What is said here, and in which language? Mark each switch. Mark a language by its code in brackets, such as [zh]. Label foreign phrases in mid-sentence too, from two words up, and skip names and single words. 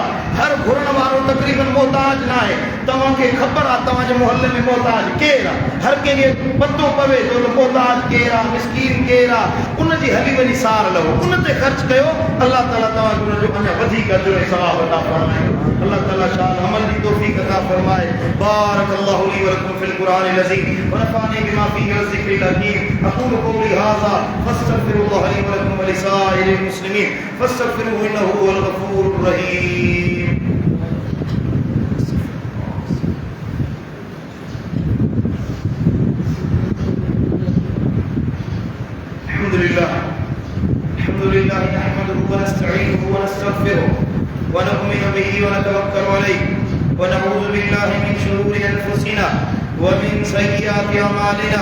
[sd] हर घुरण वारो तक़रीबन मोहताज न आहे। तव्हांखे ख़बर आहे तव्हांजे मुहल्ले में मोहताज केरु आहे, हर कंहिंखे पतो पवे थो त मोहताज केरु आहे, मिस्कीन केरु आहे। उनजी हली वञी सार लहो, उन ते ख़र्च कयो, अलाह ताला तव्हांखे उनजो अञा वधीक अजर ऐं सवाब अता फरमाए। अल्लाह ताला शान अमल जी तौफ़ीक़ अता फरमाए। [ar] بارك الله لي ولكم في القرآن العظيم ونفعني بما فيه من الذكر الحكيم. أقول قولي هذا فأستغفر الله لي ولكم ولسائر المسلمين فاستغفروه إنه هو الغفور الرحيم. الحمد لله نحمده ونستعينه ونستغفره ونؤمن به ونتوكل عليه ونعوذ بالله من شرور أنفسنا ومن سيئات أعمالنا.